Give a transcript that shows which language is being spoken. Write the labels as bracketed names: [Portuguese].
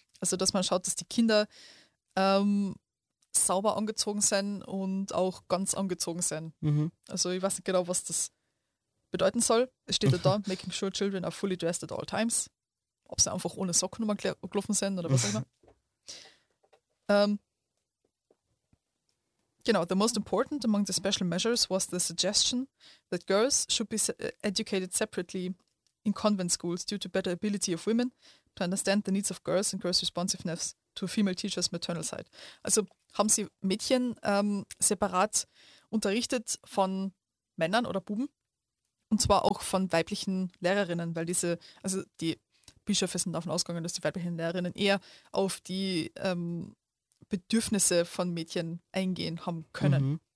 [German] Also, dass man schaut, dass die Kinder sauber angezogen sind und auch ganz angezogen sind. Mhm. Also, ich weiß nicht genau, was das bedeuten soll. Es steht da, [English] making sure children are fully dressed at all times. [German] Ob sie einfach ohne Socken nochmal gelaufen sind oder was auch immer. [English] Genau, the most important among the special measures was the suggestion that girls should be educated separately in convent schools due to better ability of women to understand the needs of girls and girls' responsiveness to female teachers' maternal side. [German] Also haben sie Mädchen separat unterrichtet von Männern oder Buben Und zwar auch von weiblichen Lehrerinnen, weil diese, also die Bischöfe sind davon ausgegangen, dass die weiblichen Lehrerinnen eher auf die Bedürfnisse von Mädchen eingehen haben können. Mhm.